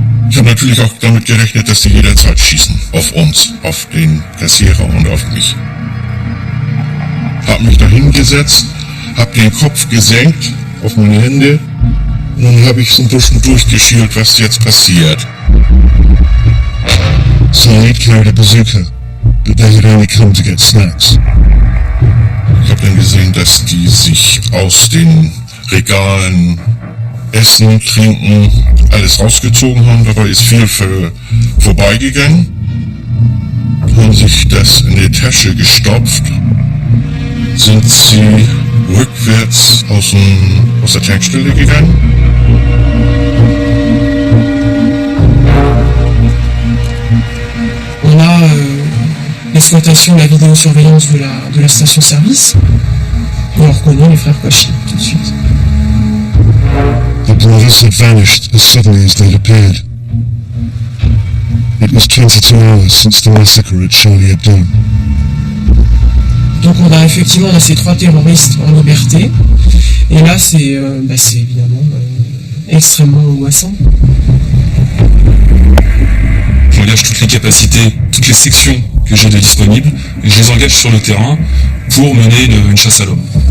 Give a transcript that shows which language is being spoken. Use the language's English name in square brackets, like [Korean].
[German] Ich habe natürlich auch damit gerechnet, dass sie jederzeit schießen. Auf uns, auf den Kassierer und auf mich. Habe mich da hingesetzt, habe den Kopf gesenkt auf meine Hände und dann habe ich so ein bisschen durchgeschielt, was jetzt passiert. [English] Said carried a bazooka, but they had only come to get snacks. [German] Ich habe dann gesehen, dass die sich aus den Regalen Essen, Trinken, alles rausgezogen haben. Dabei ist viel vorbeigegangen. Haben sich das in die Tasche gestopft. Sind sie rückwärts aus der Tankstelle gegangen. [French] On a l'exploitation de la vidéosurveillance de la station-service. Et on reconnaît les frères Cauchy tout de suite. [English] The brothers had vanished as suddenly as they'd appeared. It was 22 hours since the massacre at Charlie Hebdo. [French] Donc on a effectivement ces trois terroristes en liberté. Et là c'est évidemment extrêmement angoissant. J'engage toutes les capacités, toutes les sections que j'ai de disponibles, et je les engage sur le terrain pour mener une chasse à l'homme.